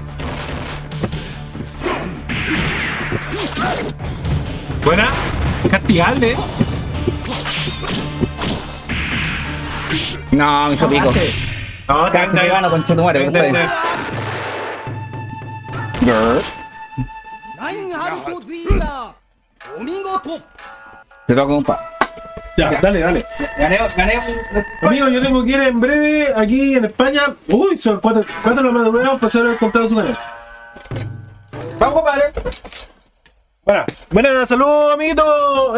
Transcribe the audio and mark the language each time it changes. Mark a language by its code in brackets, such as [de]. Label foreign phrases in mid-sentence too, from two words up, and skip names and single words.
[es] Buena. Castigable. No, me hizo pico. No, Casi me gano con Chetumare, pero está bien. Grr. [ja] ラインハルト・ズィーガーお見事 [es] Te toca, compa. Ya, dale. Gané. Amigo, yo tengo que ir en breve aquí en España. Uy, son 4 de la madrugada para hacer el contado de su canal. Vamos, compadre. Buenas, saludos, amiguito.